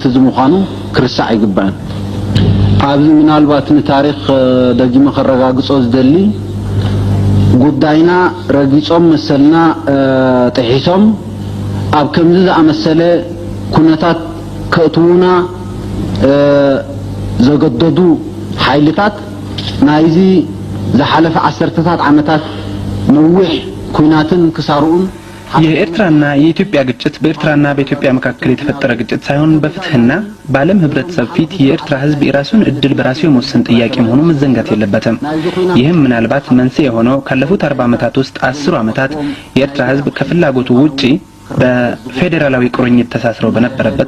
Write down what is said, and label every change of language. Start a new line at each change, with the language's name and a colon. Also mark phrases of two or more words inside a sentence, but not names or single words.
Tigrinya: ዝምዃኑ ክርስዕ ይግባን። ኣብዚ ምናልባት ንታሪክ ደጊመ ከረጋግጾ ዝደሊ ጉዳይና ረጊጾም መሰልና ጥሒሶም ኣብ ከምዚ ዝኣመሰለ ኩነታት ከእትውና ዘገደዱ ሓይልታት ናይዚ ዝሓለፈ ዓሰርተታት ዓመታት ነዊሕ ኩናትን ክሳርኡን
Amharic: የኤርትራና የኢትዮጵያ ግጭት በኤርትራና በኢትዮጵያ መካከል የተፈጠረ ግጭት ሳይሆን በፍትህና በዓለም ህብረተሰብ ፊት የኤርትራ ህዝብ የራሱን እድል በራሱ የመወሰን ጥያቄ መሆኑ መዘንጋት የለበትም። ይህም ምናልባት መንስኤ የሆነው ካለፉት 40 ዓመታት ውስጥ 10 ዓመታት የኤርትራ ህዝብ ከፍላጎቱ ውጪ በፌዴራላዊ ቁርኝት ተሳስረው በነበረበት